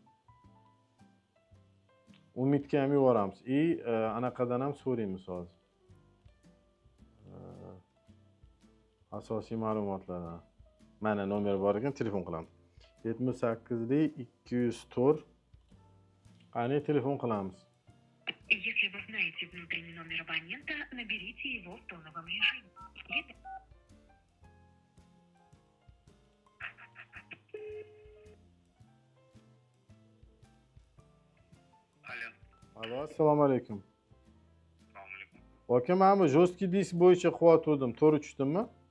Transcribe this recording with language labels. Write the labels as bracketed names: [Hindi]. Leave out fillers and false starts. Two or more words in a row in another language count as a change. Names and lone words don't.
[Uzbek] Umidga ham yuboramiz. Anaqadan ham so'raymiz hozir. Asosiy ma'lumotlardan. Mana nomer bor ekan, telefon qilamiz. 78 204. Qani telefon qilamiz. [Russian] Если вы знаете внутренний номер абонента, наберите его в тоновом режиме. [Uzbek] Alo. Alo, assalomu alaykum. Assalomu alaykum. Aka, men bu jostki disk bo'yicha qilyotgandim, to'g'ri tushdimmi?